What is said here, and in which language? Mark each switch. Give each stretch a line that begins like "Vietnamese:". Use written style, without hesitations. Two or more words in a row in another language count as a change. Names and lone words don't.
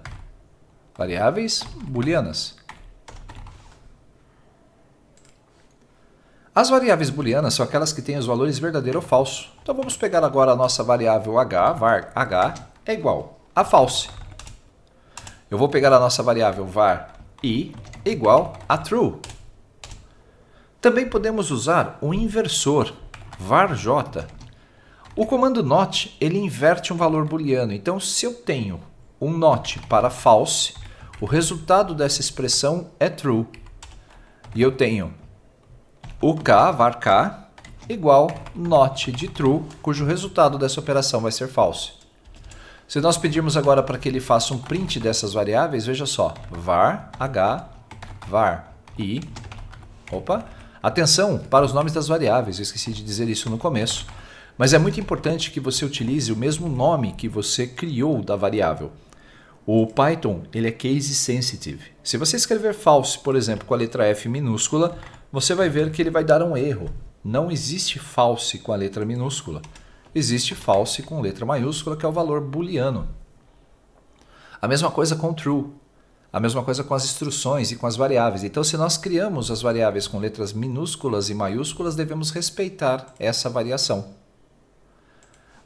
Portuguese: Variáveis booleanas. As variáveis booleanas são aquelas que têm os valores verdadeiro ou falso. Então vamos pegar agora a nossa variável h, var h é igual a false. Eu vou pegar a nossa variável var i igual a true. Também podemos usar o inversor, var j. O comando not, ele inverte um valor booleano. Então, se eu tenho um not para false, o resultado dessa expressão é true. E eu tenho o k, var k, igual not de true, cujo resultado dessa operação vai ser false. Se nós pedirmos agora para que ele faça um print dessas variáveis, veja só, var h, var i, atenção para os nomes das variáveis, eu esqueci de dizer isso no começo. Mas é muito importante que você utilize o mesmo nome que você criou da variável. O Python ele é
English: case sensitive.
Portuguese: Se você escrever false, por exemplo, com a letra F minúscula, você vai ver que ele vai dar um erro. Não existe false com a letra minúscula. Existe false com letra maiúscula, que é o valor booleano. A mesma coisa com true. A mesma coisa com as instruções e com as variáveis. Então, se nós criamos as variáveis com letras minúsculas e maiúsculas, devemos respeitar essa variação.